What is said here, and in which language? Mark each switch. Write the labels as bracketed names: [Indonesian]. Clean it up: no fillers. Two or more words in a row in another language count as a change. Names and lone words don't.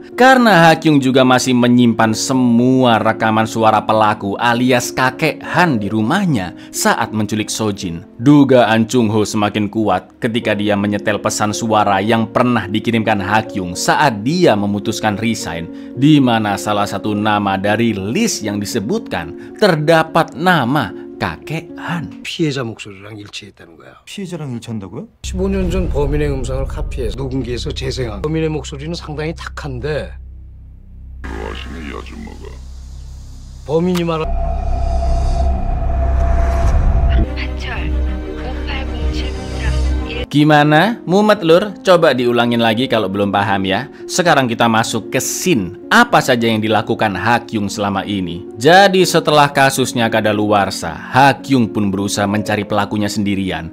[Indonesian] Karena Ha Kyung juga masih menyimpan semua rekaman suara pelaku alias kakean di rumahnya saat menculik Sojin. Dugaan Chung Ho semakin kuat ketika dia menyetel pesan suara yang pernah dikirimkan Ha Kyung saat dia memutuskan resign, di mana salah satu nama dari list yang disebutkan terdapat nama kakean. [Korean] 피해자 목소리랑 일치했다는 거야. 피해자랑 일치한다고요? 15년 전 범인의 음성을 카피해서 녹음기에서 재생한 범인의 목소리는 상당히 탁한데 좋아하시네 이 아줌마가. 범인이 말한 [Indonesian] Gimana? Mumet lur? Coba diulangin lagi kalau belum paham ya. Sekarang kita masuk ke scene. Apa saja yang dilakukan Ha Kyung selama ini. Jadi setelah kasusnya kadaluarsa, Ha Kyung pun berusaha mencari pelakunya sendirian.